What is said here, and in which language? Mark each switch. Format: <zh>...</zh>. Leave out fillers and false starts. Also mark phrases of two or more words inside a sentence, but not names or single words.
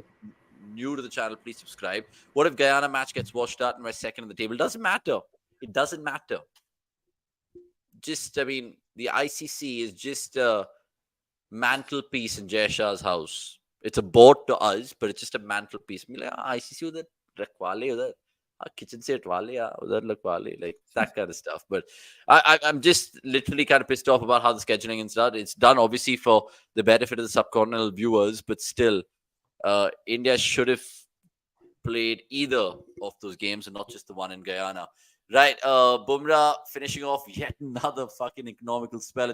<en>new to the channel, please subscribe. What if Guyana match gets washed out and we're second on the table? Doesn't matter. It doesn't matter. Just, I mean, the ICC is just a mantelpiece in Jay Shah's house. It's a board to us, but it's just a mantelpiece. I mean, like,</en> <hi>ICC उधर रखवा ले उधर। Kitchen से हटवा ले, उधर लखवा ले,</hi> <en>like that kind of stuff. But I'm just literally kind of pissed off about how the scheduling is done. It's done obviously for the benefit of the subcontinental viewers, but still, India should have played either of those games and not just the one in Guyana. Right, Bumrah finishing off yet another fucking economical spell.</en>